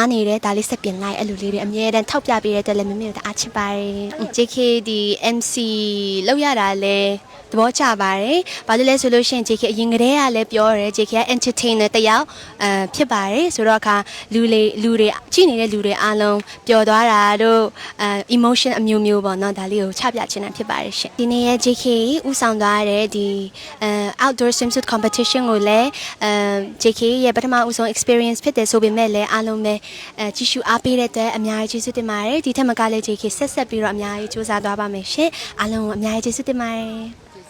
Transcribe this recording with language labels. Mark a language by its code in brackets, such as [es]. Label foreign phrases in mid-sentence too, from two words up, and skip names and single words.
[my] နေတဲ့ဒါလေးဆက်ပြင်လိုက်အဲ့လိုလေးတွေအမြဲတမ်းထောက်ပြပေးတဲ့အတွက်လည်းမမေကိုတအားချစ်ပါတယ် JK ဒီ MC လောက်ရတာလည်းသဘောကျပါတယ် ဘာလို့လဲဆိုလို့ရှိရင် JK အရင်ကတည်းကလည်းပြောရတယ် JK က entertainer တယောက်ဖြစ်ပါတယ်ဆိုတော့အခါလူတွေကြည့်နေတဲ့လူတွေအားလုံးပျော်သွားတာတို့emotion အမျိုးမျိုးပေါ့နော်ဒါလေးကိုချပြချင်တာဖြစ်ပါတယ်ရှင်ဒီနေ့ရဲ့ JK ဥဆောင်သွားတဲ့ဒီ [en] outdoor swimsuit competition [my] ကိုလည်းJK ရဲ့ပထမဦးဆုံး experience ဖြစ်တယ်ဆိုပေမဲ့လည်းအားလုံးပဲကြည့်ရှုအားပေးတဲ့အတွက်အများကြီးကျေးဇူးတင်ပါတယ်ဒီထက်မကလည်း JK ဆက်ပြီးတော့အများကြီးစူးစမ်းသွားပါမယ်ရှင်အားလုံးကိုအများကြီးကျေးဇူးတင်ပါတယ်